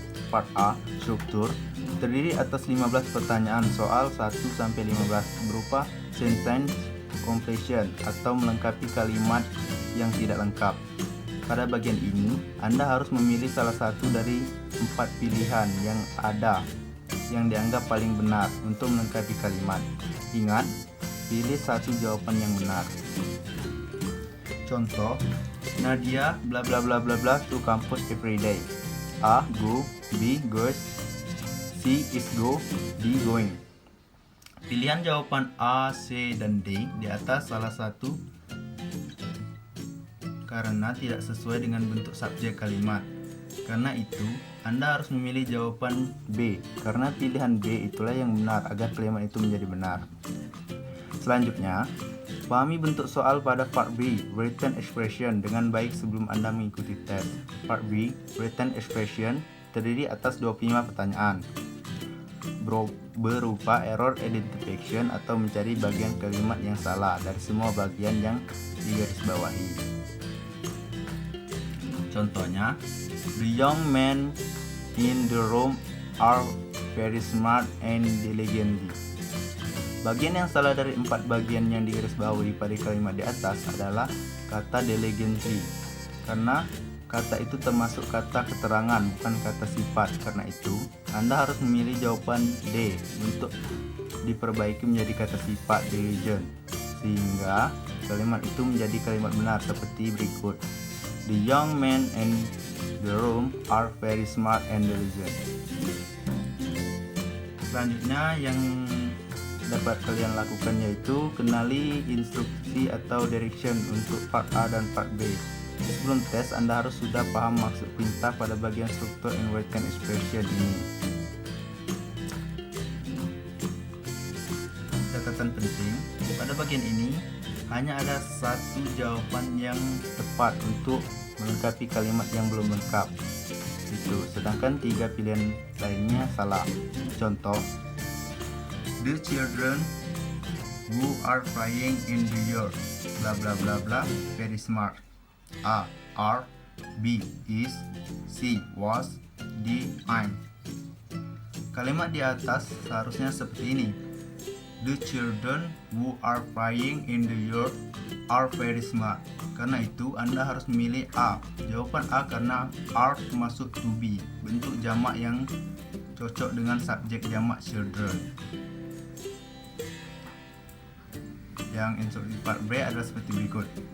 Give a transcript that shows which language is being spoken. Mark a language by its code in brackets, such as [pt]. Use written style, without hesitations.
[en] Part A [id] struktur terdiri atas 15 pertanyaan soal 1-15 berupa [en] sentence completion [id] atau melengkapi kalimat yang tidak lengkap. Pada bagian ini, Anda harus memilih salah satu dari 4 pilihan yang ada yang dianggap paling benar untuk melengkapi kalimat. Ingat, pilih satu jawaban yang benar. Contoh, [en] Nadia bla bla bla bla bla to campus every day. A. Go. B. Goes. C. Is go. D. Going. [id] Pilihan jawaban A, C, dan D di atas salah satu karena tidak sesuai dengan bentuk subjek kalimat. Karena itu, Anda harus memilih jawaban B, karena pilihan B itulah yang benar agar kalimat itu menjadi benar. Selanjutnya, pahami bentuk soal pada part B, [en] written expression, [id] dengan baik sebelum Anda mengikuti tes. [en] Part B, written expression, [id] terdiri atas 25 pertanyaan berupa [en] error identification [id] atau mencari bagian kalimat yang salah dari semua bagian yang digarisbawahi. [en] Contohnya, the young men in the room are very smart and diligently. [id] Bagian yang salah dari 4 bagian yang digarisbawahi pada kalimat di atas adalah kata diligently, karena kata itu termasuk kata keterangan, bukan kata sifat. Karena itu, Anda harus memilih jawaban D untuk diperbaiki menjadi kata sifat diligent, sehingga kalimat itu menjadi kalimat benar seperti berikut. [en] The young men in the room are very smart and diligent. [id] Selanjutnya yang dapat kalian lakukan yaitu kenali instruksi atau [en] direction [id] untuk part A dan part B. Sebelum tes, Anda harus sudah paham maksud perintah pada bagian struktur [en] and written expression [id] ini. Catatan penting, pada bagian ini hanya ada satu jawaban yang tepat untuk melengkapi kalimat yang belum lengkap. Sedangkan 3 pilihan lainnya salah. Contoh, [en] the children who are playing in the yard bla bla bla bla very smart. A. Are. B. Is. C. Was. D. I'm. [id] Kalimat di atas seharusnya seperti ini. [en] The children who are playing in the yard are very smart. [id] Karena itu, Anda harus memilih A. Jawaban A karena are termasuk [en] to be, [id] bentuk jamak yang cocok dengan subjek jamak children. Yang instruksi part B adalah seperti berikut.